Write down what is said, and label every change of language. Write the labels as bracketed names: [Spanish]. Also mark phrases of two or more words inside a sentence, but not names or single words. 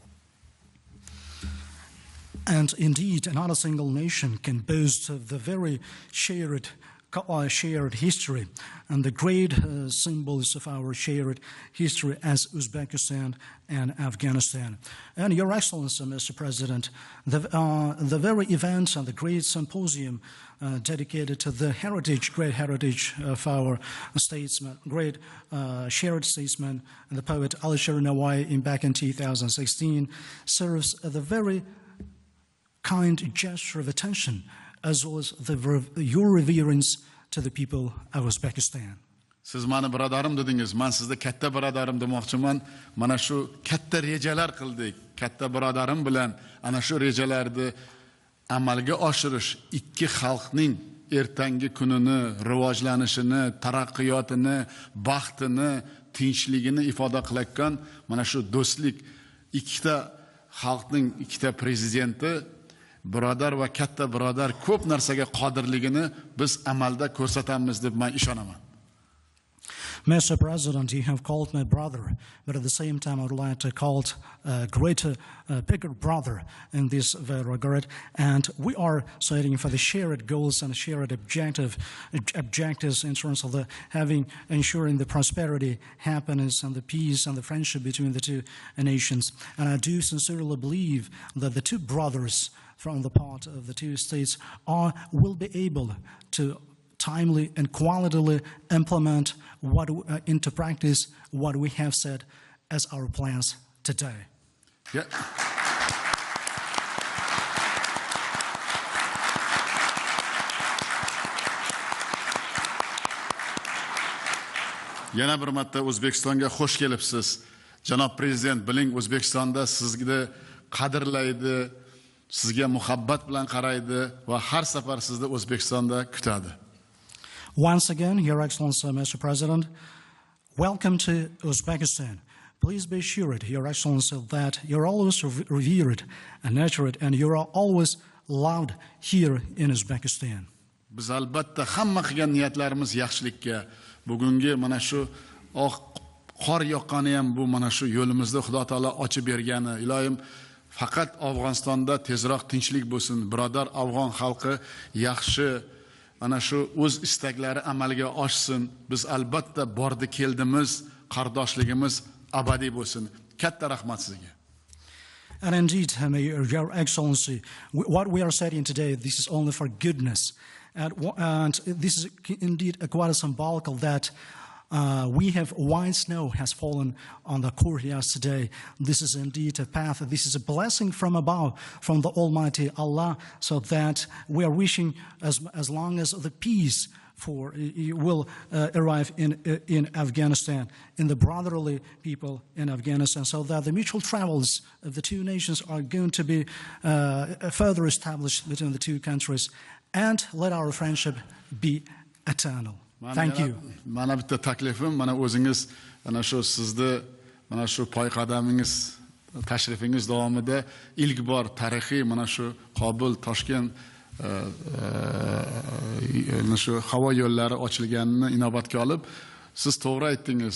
[English] And indeed, not a single nation can boast of the very shared history and the great symbols of our shared history as Uzbekistan and Afghanistan. And Your Excellency, Mr. President, the very event and the great symposium dedicated to the great heritage of our statesman, great shared statesman, and the poet Alisher Navoiy back in 2016 serves the very kind gesture of attention as well as your reverence to the people of Uzbekistan. [Uzbek] Siz mani birodarim dedingiz, men sizga katta birodarim demoqchiman. Mana shu katta rejalar qildik. Katta birodarim bilan ana shu rejalarni amalga oshirish ikki xalqning ertangi kunini, rivojlanishini, taraqqiyotini, baxtini, tinchligini ifoda qilayotgan mana shu do'stlik ikkita xalqning ikkita prezidenti birodar va katta birodar ko'p narsaga qodirligini biz amalda ko'rsatamiz deb men ishonaman. [English] Mr. President, you have called me brother, but at the same time I would like to call a greater, bigger brother in this very regard. And we are fighting for the shared goals and shared objectives in terms of ensuring the prosperity, happiness, and the peace and the friendship between the two nations. And I do sincerely believe that the two brothers from the part of the two states will be able to timely and qualitatively implement into practice what we have said as our plans today. Yeah. [Uzbek] Yana bir marta O'zbekistonga xush kelibsiz. Janob Prezident, biling O'zbekistonda sizni qadrlaydi, sizga muhabbat bilan qaraydi va har safar sizni O'zbekistonda kutadi. [English] Once again, Your Excellency, Mr. President, welcome to Uzbekistan. Please be assured, Your Excellency, that you're always revered and nurtured, and you're always loved here in Uzbekistan. [Uzbek] Biz albatta hamma qilgan niyatlarimiz yaxshilikka, bugungi mana shu qor yoqqani ham bu mana shu yo'limizda Xudo taolo ochib bergani. Ilohim, faqat Afg'onistonda tezroq tinchlik bo'lsin. Birodar afg'on xalqi yaxshi mana shu o'z istaklari amalga oshsin. Biz albatta bordi keldimiz, qardoshligimiz abadiy bo'lsin. Katta rahmat sizga. [English] And indeed, Your Excellency, what we are saying today, this is only for goodness. And this is indeed quite symbolical that we have white snow has fallen on the courtyards today. This is indeed a path. This is a blessing from above, from the Almighty Allah, so that we are wishing as long as the peace will arrive in Afghanistan, in the brotherly people in Afghanistan, so that the mutual travels of the two nations are going to be further established between the two countries, and let our friendship be eternal. Thank you. [Uzbek] Mana bitta taklifim, mana o'zingiz ana shu sizni mana shu poy qadamingiz tashrifingiz davomida ilk bor tarixiy mana shu Qobul, Toshkent shu havo yo'llari ochilganini inobatga olib, siz to'g'ri aytdingiz.